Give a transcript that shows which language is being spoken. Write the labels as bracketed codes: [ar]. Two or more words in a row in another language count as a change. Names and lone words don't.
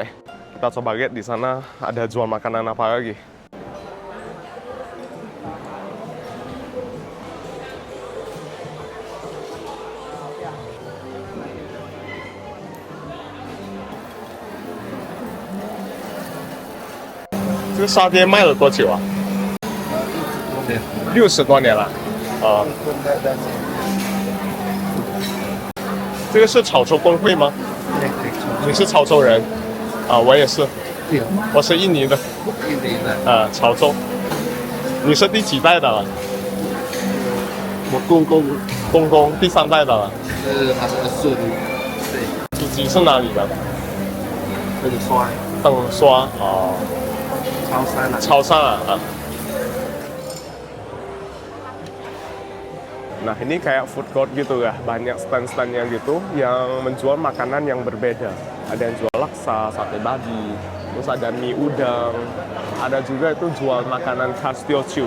[id] Kita coba lihat di sana ada jual makanan apa lagi. [zh] Ini 沙爹卖了多久啊？60多年了。啊。这个是潮州工会吗？你是潮州人？啊，我也是。我是印尼的。印尼的。啊，潮州。你是第几代的了？我公公第三代的了。是他是个孙，对，祖籍是哪里的？跟刷等刷哦，超山啊，潮汕啊. [id] Nah ini kayak [en] food court [id] gitu ya, banyak stand-standnya gitu yang menjual makanan yang berbeda. Ada yang jual laksa, sate babi, terus ada mie udang, ada juga itu jual makanan khas Teochew.